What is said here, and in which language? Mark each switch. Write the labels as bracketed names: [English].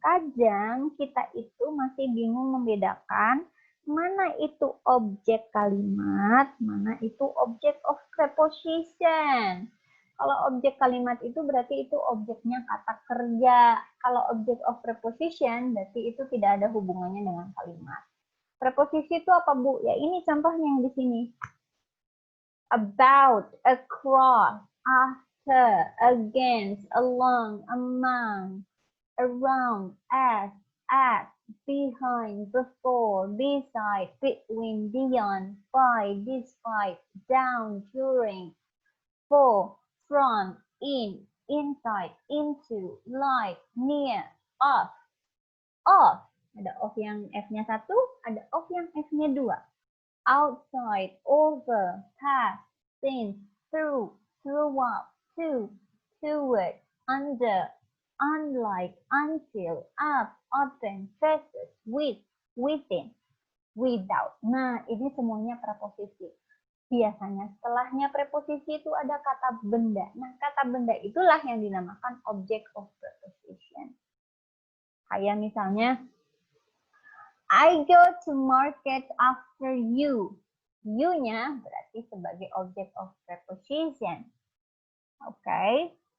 [Indonesian] Kadang kita itu masih bingung membedakan mana itu objek kalimat, mana itu [English] object of preposition. [Indonesian] Kalau objek kalimat itu berarti itu objeknya kata kerja. Kalau [English] object of preposition [Indonesian] berarti itu tidak ada hubungannya dengan kalimat. Preposisi itu apa, Bu? Ya ini contohnya yang di sini. [English] About, across, against, along, among, around, at, behind, before, beside, between, beyond, by, despite, down, during, for, from, in, inside, into, like, near, off. [Indonesian] Ada off yang F-nya 1, ada off yang F-nya 2. [English] Outside, over, past, since, through, throughout, to, toward, under, unlike, until, up, often, versus, with, within, without. [Indonesian] Nah, ini semuanya preposisi. Biasanya setelahnya preposisi itu ada kata benda. Nah, kata benda itulah yang dinamakan [English] object of preposition. Kayak misalnya, I go to market after you. [Indonesian] You-nya berarti sebagai [English] object of preposition. [Indonesian] Oke.